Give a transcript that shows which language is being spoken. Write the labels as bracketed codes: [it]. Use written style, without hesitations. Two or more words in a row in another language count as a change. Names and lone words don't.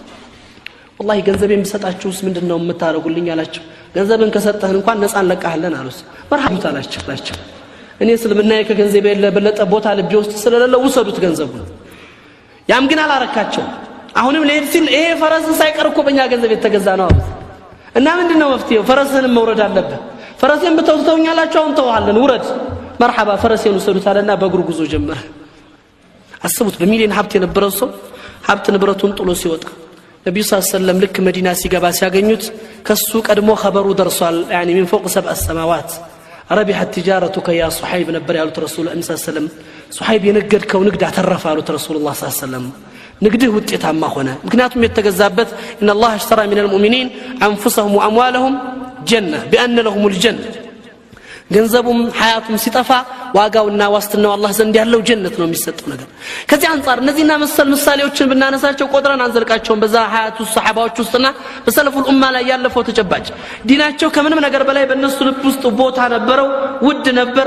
[am] والله ገንዘቤን ብሰጣችሁስ ምንድነው የምታረጉልኝ አላችሁ ገንዘብን ከሰጠህን እንኳን ነፃ እንለቃለን አሉት መርሐባ አላችሁ እኔ እስልምና ከገንዘብ የለበለጠ ቦታ ልብ ውስጥ ስለሌለ ወሰዱት ገንዘቡን ያም ግን አላረካቸው አሁንም ለሄድ ሲል ይሄ ፈረስን ሳይቀርኮ በእኛ ገንዘብ የተገዛ ነው አሉት እና ምንድነው መፍትሄው ፈረስን መውረድ አለበት ፈረስን በተውተውኛላችሁ አሁን ተዋለን ውረድ መርሐባ ፈረስን ወሰዱት አለና በእግሩ ጉዞ ጀመረ አስቡት በሚሊዮን ሀብት የነበረው ሰው ሀብት ንብረቱን ጥሎ ሲወጣ ነብዩ [ar] صلى الله عليه وسلم [am] ልክ መዲና ሲገባ ሲያገኙት ከሱ ቀድሞ ኸበሩ ደርሷል ያኒ [ar] من فوق 7 السماوات ربحت تجارتك يا صحيب [am] ነበር ያሉት ረሱል [ar] صلى الله عليه وسلم [am] ሱሐይብ የነገድከው ንግድ አተረፈ አሉት ረሱላህ [ar] صلى الله عليه وسلم [am] ንግድህ ውጤታማ ሆነ ምክንያቱም የተገዛበት [ar] ان الله اشترى من المؤمنين انفسهم واموالهم جنة بأن لهم الجنة [am] ገንዘቡም ሐያቱም ሲጠፋ ዋጋውና ዋስትናው አላህ ዘንድ ያለው ጀነት ነው የሚሰጠው ነገር ከዚህ አንፃር እነዚህና መሰል ምሳሌዎችን ብናነሳቸው ቆጥረን አንዘልቃቸውም በዛ ሐያቱ ሰሃባዎች ውስጥና በሰለፉል ኡማ ላይ ያለፈው ተጨባጭ ዲናቸው ከምንም ነገር በላይ በእነሱ ልብ ውስጥ ቦታ ነበረው ውድ ነበር